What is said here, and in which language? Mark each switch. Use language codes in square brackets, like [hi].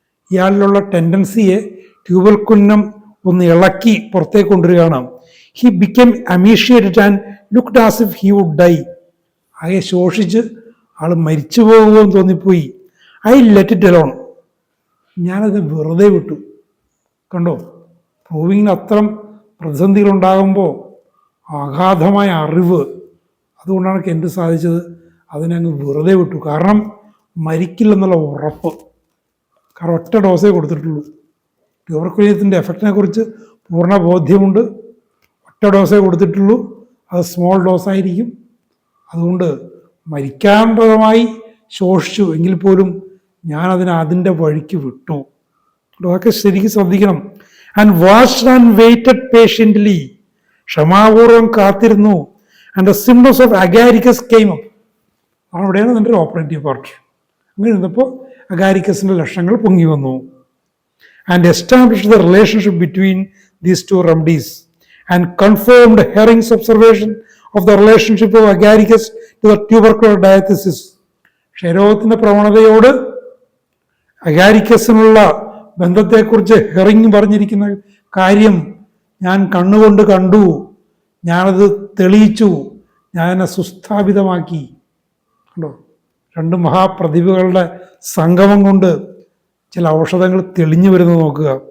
[ml] ഇയാളിലുള്ള ടെൻഡൻസിയെ ട്യൂബർക്കുലിനം ഒന്ന് ഇളക്കി പുറത്തേക്ക് കൊണ്ടുവരികയാണ്. [en] He became emaciated and looked as if he would die. [ml] ആകെ ശോഷിച്ച് ആൾ മരിച്ചു പോകുമെന്ന് തോന്നിപ്പോയി. [en] I let it alone. [ml] ഞാനത് വെറുതെ വിട്ടു. കണ്ടോ, പ്രൂവിങ്ങിന് അത്തരം പ്രതിസന്ധികളുണ്ടാകുമ്പോൾ അഗാധമായ അറിവ്, അതുകൊണ്ടാണ് കെന്റ് സാധിച്ചത്. അതിനങ്ങ് വെറുതെ വിട്ടു. കാരണം മരിക്കില്ലെന്നുള്ള ഉറപ്പ്. കാരണം ഒറ്റ ഡോസേ കൊടുത്തിട്ടുള്ളൂ. ട്യൂബർക്കുലിനത്തിൻ്റെ എഫക്റ്റിനെ കുറിച്ച് പൂർണ്ണ ബോധ്യമുണ്ട്. ഒറ്റ ഡോസേ കൊടുത്തിട്ടുള്ളൂ, അത് സ്മോൾ ഡോസായിരിക്കും. അതുകൊണ്ട് മരിക്കാൻ പരമായി ശോഷിച്ചു എങ്കിൽ പോലും ഞാനതിനെ അതിൻ്റെ വഴിക്ക് വിട്ടു. അതൊക്കെ ശരിക്കും ശ്രദ്ധിക്കണം. [en] and watched and waited patiently, [ml] ക്ഷമാപൂർവം കാത്തിരുന്നു. [en] And the symptoms of agaricus came up. [ml] അവിടെയാണ് അതിൻ്റെ ഒരു ഓപ്പറേറ്റീവ് പാർട്ട്. അങ്ങനെ ഇരുന്നപ്പോൾ അഗാരിക്കസിൻ്റെ ലക്ഷണങ്ങൾ പൊങ്ങി വന്നു. [en] And established the relationship between these two remedies and confirmed Hering's observation of the relationship of agaricus to the tubercular diathesis. [ml] ക്ഷയരോഗത്തിൻ്റെ പ്രവണതയോട് അഗാരിക്കസിനുള്ള ബന്ധത്തെക്കുറിച്ച് ഹെറിങ് പറഞ്ഞിരിക്കുന്ന കാര്യം ഞാൻ കണ്ണുകൊണ്ട് കണ്ടു, ഞാനത് തെളിയിച്ചു, ഞാൻ എന്നെ സുസ്ഥാപിതമാക്കി. കണ്ടോ, രണ്ട് മഹാപ്രതിഭകളുടെ സംഗമം കൊണ്ട് ചില ഔഷധങ്ങൾ തെളിഞ്ഞു വരുന്നത് നോക്കുക.